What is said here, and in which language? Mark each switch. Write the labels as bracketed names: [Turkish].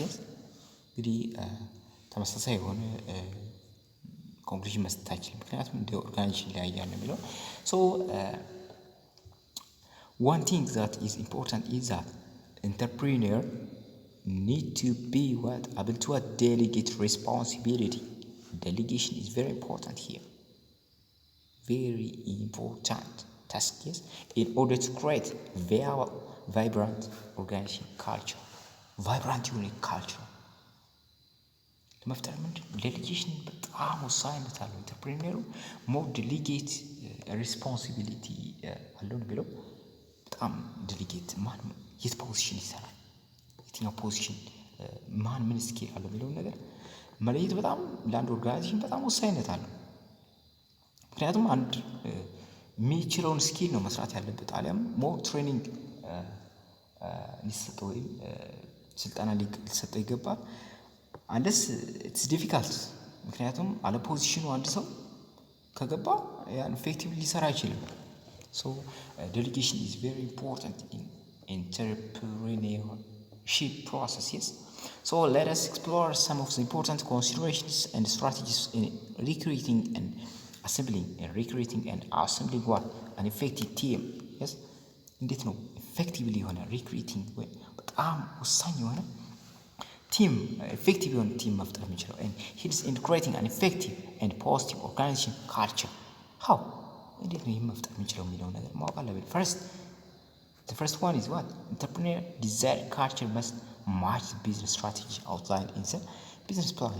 [English] yes [Amharic] እንግዲህ ተመሳሳይ የሆነ ኮንክሉዥን መስጠት አይችልም ምክንያቱም እንደ ኦርጋናይዜሽን ላይ ያለ የሚለው። [English] so one thing that is important is that entrepreneur need to be able to delegate responsibility. Delegation is very important here, very important task. yes in order to create vibrant organization culture. vibrant unique culture [Amharic] ለመፍጠር ዴሊጌሽን በጣም ወሳኝነት አለው። ኢንተርፕሪነሩ ሞር ዴሊጌት ሪስፖንሲቢሊቲ አለው ነው የሚለው። በጣም ዴሊጌት ማን የት ፖዚሽን ይሰራል፣ የትኛው ፖዚሽን ማን ምን ስኪል አለው የሚለውን ነገር መለየት በጣም ለአንድ ኦርጋናይዜሽን በጣም ወሳኝነት አለው። ምክንያቱም አንድ የሚችለውን ስኪል ነው መስራት ያለበት፣ አሊያም ሞር ትሬኒንግ ሊሰጠው ወይም ስልጠና ሊሰጠው ይገባል። [English] አንደስ ኢትስ ዲፊካልት [Amharic] ምክንያቱም አለ ፖዚሽኑ አንድ ሰው ከገባ ያን ኢፌክቲቭሊ ሊሰራ አይችልም። [English] ሶ ዴሊጌሽን ኢዝ ቬሪ ኢምፖርታንት ኢን ኢንተርፕሪነርሺፕ ፕሮሰስ. yes so let us explore some of the important considerations and strategies in recruiting and assembling what an effective team. [Amharic] yes እንዴት ነው ኢፌክቲቭሊ የሆነ ሪክሩቲንግ ወይ በጣም ወሳኝ የሆነ ቲም ኢፌክቲቭ የሆነ ቲም መፍጠር የሚችለው [English] and helps in creating an effective and positive organization culture. how [Amharic] እንዴት ነው መፍጠር የሚችለው የሚለው ነገር ማወቅ አለብን። [English] the first one is what entrepreneur desired culture must match the business strategy outlined in the business plan.